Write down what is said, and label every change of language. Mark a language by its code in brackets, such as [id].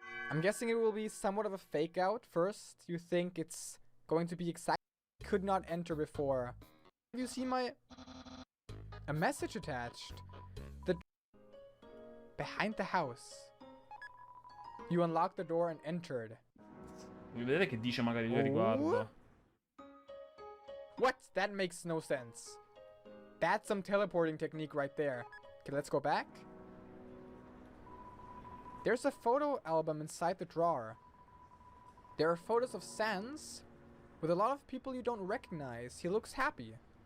[en] I'm guessing it will be somewhat of a fake out. First, you think it's going to be exactly could not enter before. Have you seen a message attached? Behind the house. You unlocked the door and entered. [it] Vuoi vedere che dice magari il riguardo? [en] What? That makes no sense. That's some teleporting technique right there. Okay, let's go back. There's a photo album inside the drawer. There are photos of Sans with a lot of people you don't recognize. He looks happy.